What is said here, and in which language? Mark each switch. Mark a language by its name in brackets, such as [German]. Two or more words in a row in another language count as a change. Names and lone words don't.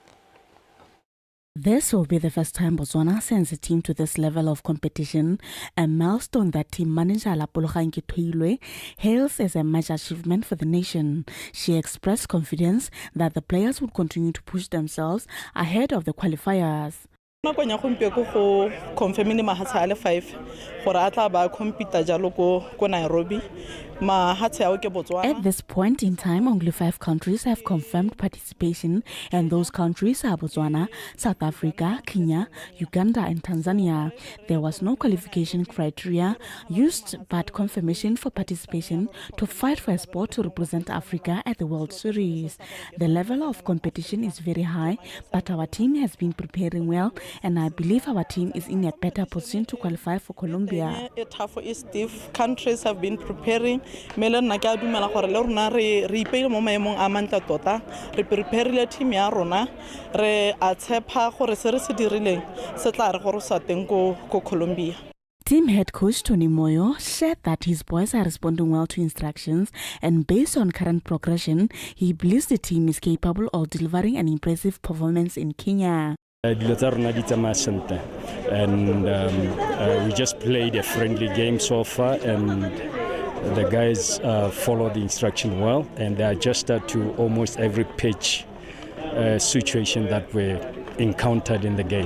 [English] This will be the first time Botswana sends a team to this level of competition, a milestone that team manager Lapologa Nkitoilwe hails as a major achievement for the nation. She expressed confidence that the players would continue to push themselves ahead of the qualifiers. [Tswana] Nakong ya gompieko go confirmile mahatshe a le 5 gore a tla ba compete jalo ko Nairobi. [English] At this point in time, only 5 countries have confirmed participation, and those countries are Botswana, South Africa, Kenya, Uganda, and Tanzania. There was no qualification criteria used, but confirmation for participation to fight for a spot to represent Africa at the World Series. The level of competition is very high, but our team has been preparing well, and I believe our team is in a better position to qualify for Colombia. Countries have been preparing. [Tswana] Melena ka dumela gore le rona re ipeile mo maemong a mantla tota re prepareile team ya rona re a tshepa gore se re se dirileng se tla re gore sa teng ko Colombia. [English] Team head coach Tony Moyo shared that his boys are responding well to instructions, and based on current progression, he believes the team is capable of delivering an impressive performance in Kenya. And we just played a friendly game so far, and the guys follow the instruction well, and they adjusted to almost every pitch situation that we encountered in the game.